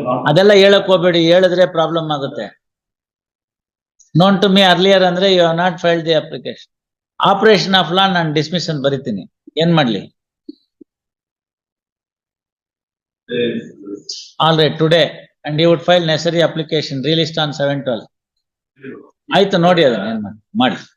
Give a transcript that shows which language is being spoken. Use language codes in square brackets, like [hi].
[kn] ಅದೆಲ್ಲ ಹೇಳಕ್ ಹೋಗ್ಬೇಡಿ, ಹೇಳಿದ್ರೆ ಪ್ರಾಬ್ಲಮ್ ಆಗುತ್ತೆ. [en] known to me earlier [kn] ಅಂದ್ರೆ [en] you have not filed the application. Operation of law [kn] ನಾನು ಡಿಸ್ಮಿಸ್ ಅಂತ ಬರಿತೀನಿ, ಏನ್ ಮಾಡ್ಲಿ? [en] All right, today, and he would file necessary application, released on 7/12. [kn] ಆಯ್ತು ನೋಡಿ ಅದನ್ನ ಏನ್ ಮಾಡಿ.